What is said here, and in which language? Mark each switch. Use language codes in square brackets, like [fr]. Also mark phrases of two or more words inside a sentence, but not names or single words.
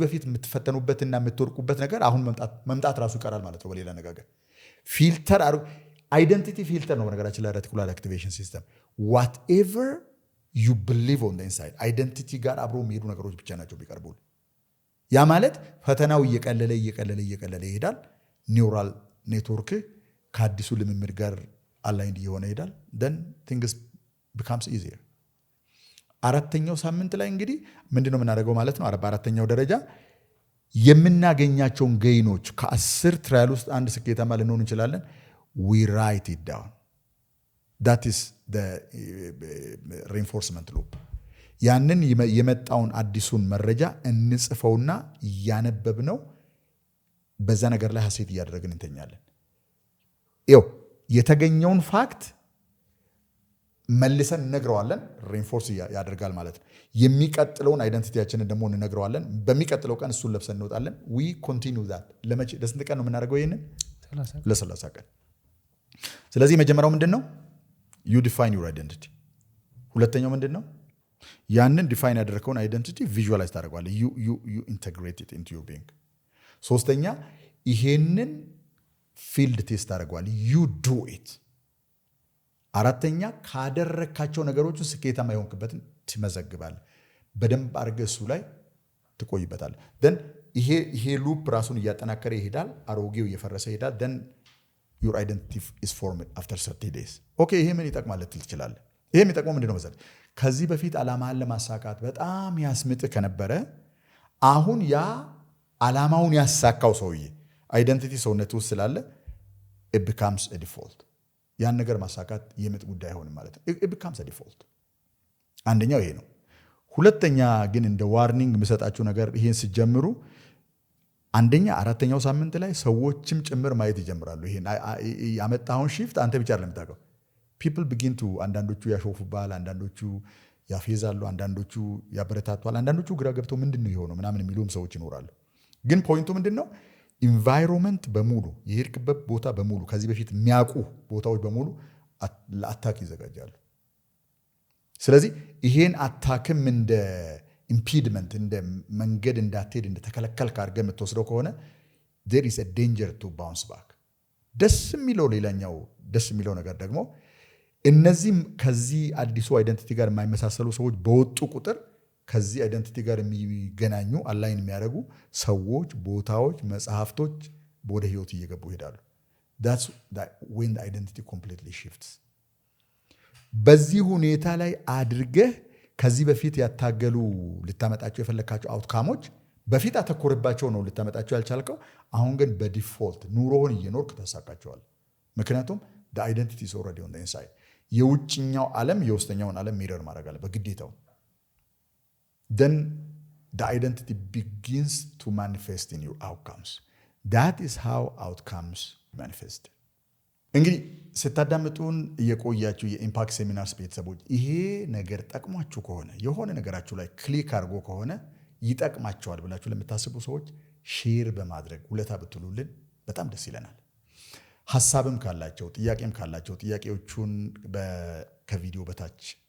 [am] በፊት የምትፈተኑበትና የምትወርቁበት ነገር አሁን መምጣት ራሱ ይቀራል ማለት ነው። በሌላ አነጋገር [en] filter identity filter [am] ነው በነገራችን ላይ [en] reticular activation system። whatever you believe on the inside identity [am] ጋር አብሮ የሚሄዱ ነገሮች ብቻ ናቸው ቢቀርቡል። ያ ማለት ፈተናው እየቀለለ ይሄዳል። [en] neural network [am] ከአዲሱ ልምምድ ጋር አላይንድ እየሆነ ይሄዳል። [en] then things becomes easier። [am] አራተኛው ሳምንት ላይ እንግዲህ ምንድነው የምናደርገው ማለት ነው? በአራተኛው ደረጃ የምናገኛቸውን ገይኖች ከ10 ትራያል ውስጥ አንድ ስኬታማ ልንሆን እንችላለን። [en] we write it down. that is the reinforcement loop። [am] ያንን የመጣውን አዲሱን መረጃ እንጽፈውና እያነበብነው በዛ ነገር ላይ ሐሴት እያደረግን እንተኛለን። ይኸው የተገኘውን ፋክት መልሰን እንነግረዋለን። ሪንፎርስ ያደርጋል ማለት ነው። የሚቀጥለውን አይደንቲቲያችንን ደግሞ እንነግረዋለን። በሚቀጥለው ቀን እሱን ለብሰን እንወጣለን። [en] we continue that። [am] ለስንት ቀን ነው የምናደርገው ይሄንን? ለ30 ቀን። ስለዚህ መጀመሪያው ምንድነው? [en] you define your identity። [am] ሁለተኛው ምንድነው? ያንን ዲፋይን ያደረከውን አይደንቲቲ ቪዥዋላይዝ ታደርገዋለህ። [en] you integrate it into your being። [am] ሶስተኛ ይሄንን [en] field test [am] ታደርገዋለህ። [en] you do it። [am] አራተኛ ካደረካቸው ነገሮች ስኬታማ የሆንክበትን ትመዘግባለህ። በደንብ አድርገህ እሱ ላይ ትቆይበታለህ። then ይሄ ሉፕ ራሱን እያጠናከረ ይሄዳል። አሮጌው እየፈረሰ ይሄዳል። [en] then your identity is formed after 30 days። [am] ኦኬ ይሄ ምን ይጠቅማል ልትል ትችላለህ። ይሄ የሚጠቅመው ምንድነው መሰለህ? ከዚህ በፊት ዓላማህን ለማሳካት በጣም ያስምጥህ ከነበረ አሁን ያ ዓላማውን ያሳካው ሰውዬ አይደንቲቲ ሰውነት ውስጥ ስላለ [en] it becomes a [am] default። ያን ነገር ማሳካት የምጥ ጉዳይ አይሆንም ማለት ነው። [en] it becomes a default። [am] አንደኛው ይሄ ነው። ሁለተኛ ግን እንደ ዋርኒንግ የምሰጣችሁ ነገር ይሄን ሲጀምሩ አንደኛ አራተኛው ሳምንት ላይ ሰዎችም ጭምር ማየት ይጀምራሉ። ይሄን ያመጣውን ሺፍት አንተ ብቻ አይደለም የምታውቀው። [en] people begin to [am] አንዳንዶቹ ያሾፉባል፣ አንዳንዶቹ ያፌዛሉ፣ አንዳንዶቹ ያበረታቷል፣ አንዳንዶቹ ግራ ገብተው ምንድነው የሆነው ምናምን የሚሉም ሰዎች ይኖራሉ። ግን ፖይንቱ ምንድነው? ኢንቫይሮንመንት በሙሉ የሄድክበት ቦታ በሙሉ ከዚህ በፊት የሚያውቁ ቦታዎች በሙሉ ለአታክ ይዘጋጃሉ። ስለዚህ ይሄን አታክም እንደ ኢምፒድመንት እንደ መንገድ እንዳትሄድ እንደ ተከለከልክ አድርገህ የምትወስደው ከሆነ [en] there is a danger to bounce back። [am] ደስ የሚለው ነገር ደግሞ እነዚህ ከዚህ አዲሱ አይደንቲቲ ጋር የማይመሳሰሉ ሰዎች በወጡ ቁጥር ከዚህ አይደንቲቲ ጋር የሚገናኙ አላይን የሚያደርጉ ሰዎች፣ ቦታዎች፣ መጽሐፍቶች ወደ ህይወት እየገቡ ይሄዳሉ። [en] that's when the identity completely shifts። [am] በዚህ ሁኔታ ላይ አድርገህ ከዚህ በፊት ያታገሉ ልታመጣቸው የፈለካቸው አውትካሞች በፊት አተኮርባቸው ነው ልታመጣቸው ያልቻልከው። አሁን ግን በዲፎልት ኑሮውን እየኖርክ ታሳካቸዋል። ምክንያቱም [en] the identity is already on the inside። [am] የውጭኛው ዓለም የውስጠኛውን ዓለም ሚረር ማድረግ አለ በግዴታው። [en] then the identity begins to manifest in your outcomes። that is how outcomes manifest። [am] እንግዲህ ስታዳምጡን እየቆያችሁ የኢምፓክት ሴሚናርስ ቤተሰቦች ይሄ ነገር ጠቅሟችሁ ከሆነ የሆነ ነገራችሁ ላይ ክሊክ አድርጎ ከሆነ ይጠቅማቸዋል ብላችሁ ለምታስቡ ሰዎች ሼር በማድረግ ውለታ ብትሉልን በጣም ደስ ይለናል። ሐሳብም ካላቸው ጥያቄም ካላቸው ጥያቄዎቹን ከቪዲዮ በታች